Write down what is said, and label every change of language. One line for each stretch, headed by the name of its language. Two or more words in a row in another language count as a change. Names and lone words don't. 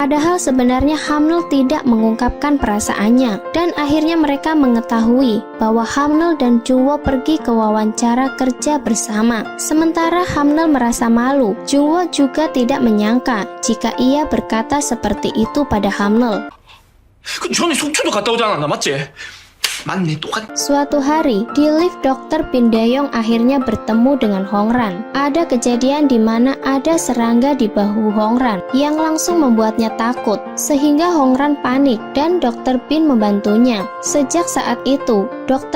Indonesian: Padahal sebenarnya Hamnel tidak mengungkapkan perasaannya. Dan akhirnya mereka mengetahui bahwa Hamnel dan Jungwoo pergi ke wawancara kerja bersama. Sementara Hamnel merasa malu, Jungwoo juga tidak menyangka jika ia berkata seperti itu pada Hamnel.
Korean: 그 전에 속초도 갔다 오지 않았나 맞지? 맞네 똑같.
Indonesian: Suatu hari, di lift Dr. Bin Dae-yong akhirnya bertemu dengan Hongran. Ada kejadian di mana ada serangga di bahu Hongran yang langsung membuatnya takut, sehingga Hongran panik dan Dr. Bin membantunya. Sejak saat itu, Dr.